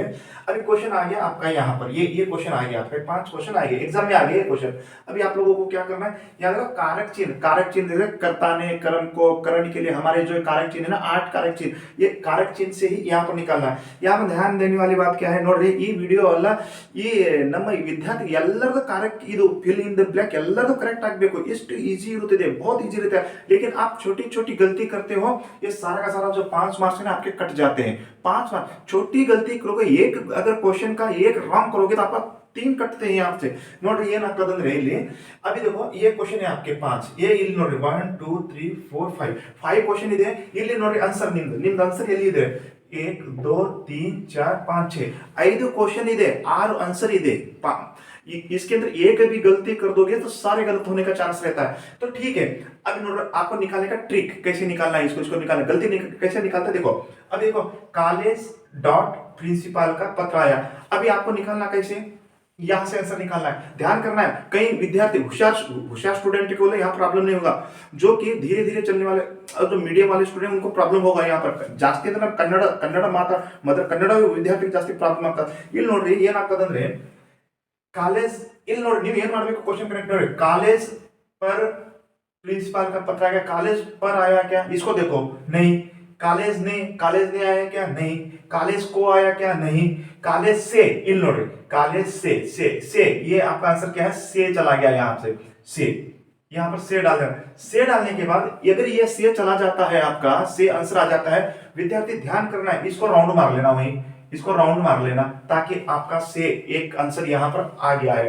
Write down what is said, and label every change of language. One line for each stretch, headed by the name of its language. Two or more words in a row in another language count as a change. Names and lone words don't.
Hindi: अभी क्वेश्चन आ गया आपका यहाँ पर, ये क्वेश्चन आ गया आपका, 5 क्वेश्चन आ गए एग्जाम में, आ गए क्वेश्चन। अभी आप लोगों को क्या करना है, यहाँ देखो कारक चिन्ह देखो, कर्ता ने कर्म को करण के लिए हमारे जो कारक चिन्ह है ना, 8 कारक चिन्ह, ये कारक चिन्ह से ही यहाँ पर निकालना है। यहाँ पर ध्यान देने वाली बात क्या है,
Kannada: नोड्री ಈ ವಿಡಿಯೋ ಅಲ್ಲ, ಈ ನಮ್ಮ ವಿದ್ಯಾರ್ಥಿ ಎಲ್ಲರದು कारक ಇದು
English: fill in the blank
Kannada: ಎಲ್ಲರದು ಕರೆಕ್ಟ್ ಆಗಬೇಕು। ಎಷ್ಟು ಈಜಿ ಇರುತ್ತದೆ,
Hindi: बहुत इजी रहता है। लेकिन आप छोटी छोटी गलती करते हो, ये सारा का सारा जो 5 मार्क्स है ना आपके कट जाते हैं। 5 मार्क्स छोटी गलती करोगे, एक अगर क्वेश्चन का एक रॉन्ग करोगे तो आपका 3 कटते हैं आपसे।
Kannada: नोड्री ಏನ್ ಆಗ್ತದೆ ಅಂದ್ರೆ ಇಲ್ಲಿ
Hindi: अभी देखो ये क्वेश्चन है आपके
Kannada: 5, ये ಇಲ್ಲಿ ನೋಡ್ರಿ 1 2 3 4 5 क्वेश्चन ಇದೆ। ಇಲ್ಲಿ ನೋಡ್ರಿ ಆನ್ಸರ್ ನಿಮ್ದು ಆನ್ಸರ್ ಎಲ್ಲಿ ಇದೆ, 1 2 3 4 5 6 5 क्वेश्चन ಇದೆ, 6 आंसर ಇದೆ।
Hindi: इसके अंदर एक भी गलती कर दोगे तो सारे गलत होने का चांस रहता है। तो ठीक है, अब आपको निकालने का ट्रिक कैसे निकालना है, इसको निकालना, गलती कैसे निकालते हैं देखो। अब देखो कॉलेज डॉट प्रिंसिपल का पत्र आया, अभी आपको निकालना कैसे, यहां से आंसर निकालना है। ध्यान करना है, कई विद्यार्थी होशियार स्टूडेंट को यहाँ प्रॉब्लम नहीं होगा, जो कि धीरे धीरे चलने वाले जो मीडियम वाले स्टूडेंट उनको प्रॉब्लम होगा। यहाँ पर
Kannada: ಜಾಸ್ತಿ ಅಂದ್ರೆ ಕನ್ನಡ ಮಾತ್ರ ಕನ್ನಡ ವಿದ್ಯಾರ್ಥಿಗೆ ಜಾಸ್ತಿ ಪ್ರಾಬ್ಲಮ್ ಆಗ್ತದೆ। ಇಲ್ಲಿ ನೋಡ್ರಿ ಏನಾಗ್ತದಂದ್ರೆ कॉलेज ಇಲ್ಲಿ ನೋಡಿ, ನೀವು ಏನು ಮಾಡಬೇಕು,
English: question correct
Hindi: ನೋಡಿ, कॉलेज पर प्रिंसिपल का पत्र आया, कॉलेज पर आया क्या, इसको देखो, नहीं। कॉलेज ने आया क्या, नहीं। कॉलेज को आया क्या, नहीं। कॉलेज से
Kannada: ಇಲ್ಲಿ ನೋಡಿ,
Hindi: कॉलेज से ये आपका आंसर क्या है, से चला गया यहाँ से यहाँ पर से डाल देना। से डालने के बाद अगर ये से चला जाता है, आपका से आंसर आ जाता है, विद्यार्थी ध्यान करना है, इसको राउंड मार लेना, वहीं इसको राउंड मार लेना, ताकि आपका से एक आंसर यहाँ पर आ गया है।